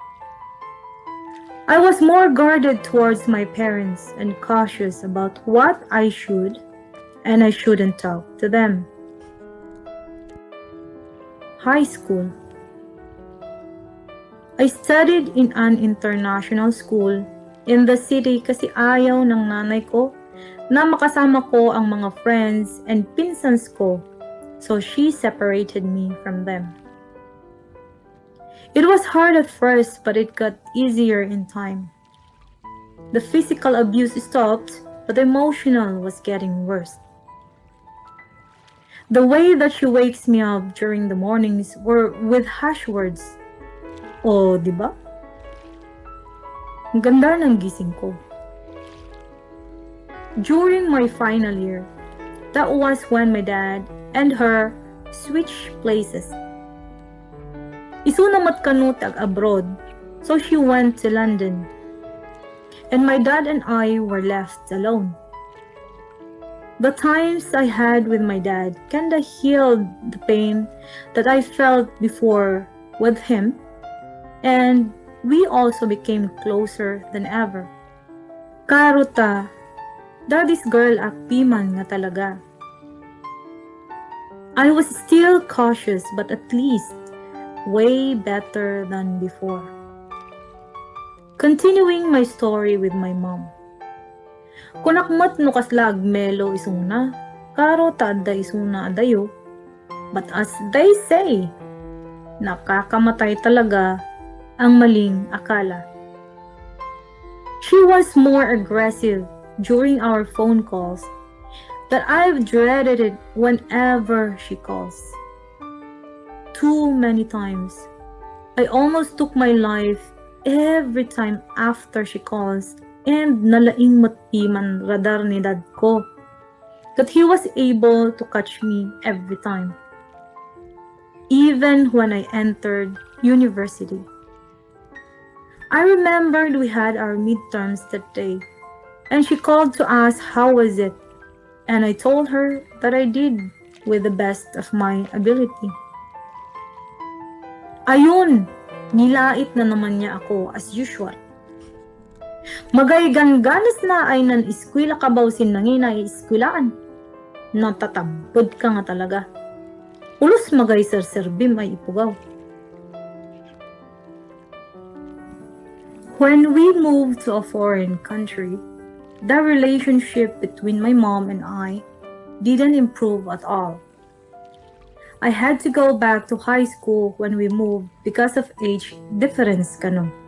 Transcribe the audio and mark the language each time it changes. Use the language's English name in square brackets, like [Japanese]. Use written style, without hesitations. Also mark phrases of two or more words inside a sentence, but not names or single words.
[English] I was more guarded towards my parents and cautious about what I should and I shouldn't talk to them. High school. I studied in an international school in the city [Filipino] kasi ayaw ng nanay ko na makasama ko ang mga [English] friends and [Filipino] pinsans ko, [English] so she separated me from them. It was hard at first, but it got easier in time. The physical abuse stopped, but the emotional was getting worse. The way that she wakes me up during the mornings were with harsh words. [Filipino] Oh, di ba? Ang ganda ng gising ko. [English] During my final year, that was when my dad and her switched places. [Iloko] Isunamat kanut ag abroad, [English] so she went to London. And my dad and I were left alone. The times I had with my dad kinda healed the pain that I felt before with him, and we also became closer than ever. [Iloko] Karuta, [English] daddy's girl [Iloko] akpiman nga talaga. [English] I was still cautious, but at least way better than before. Continuing my story with my mom. [Iloko] Kunakmat no kaslag melo isuna, karo tada isuna adayo. [English] But as they say, [Filipino] nakakamatay talaga ang maling akala. [English] She was more aggressive during our phone calls that I've dreaded it whenever she calls. Too many times, I almost took my life every time after she calls, and [Iloko] nalaing matiman radar ni dad ko [English] that he was able to catch me every time. Even when I entered university. I remembered we had our midterms that day, and she called to ask how was it, and I told her that I did with the best of my ability. [Filipino] Ayun, nilait na naman niya ako [English] as usual. [Kankanaey] Magaygan-ganas na ay nan eskwela kabawsin na ngina ieskwelaan. Natatabod ka nga talaga. Ulos magay ser-serbim ay ipugaw. [English] When we moved to a foreign country, the relationship between my mom and I didn't improve at all. I had to go back to high school when we moved because of age difference kanon.